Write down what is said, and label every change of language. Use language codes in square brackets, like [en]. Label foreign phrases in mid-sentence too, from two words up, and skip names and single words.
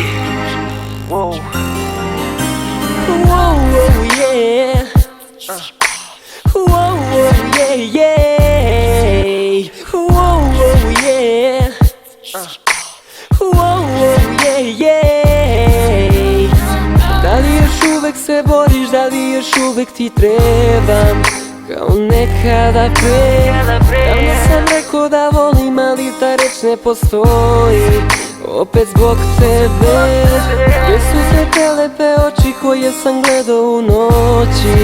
[en] Wow. Whoa, yeah. Whoa, yeah, yeah. Whoa, yeah. Whoa, yeah, yeah. [sr] Da li još uvek se boriš, da li još uvek ti trebam kao nekada pre? Davno sam rekao da volim, ali ta reč ne postoji opet zbog tebe. Gdje su te te lepe oči koje sam gledao u noći?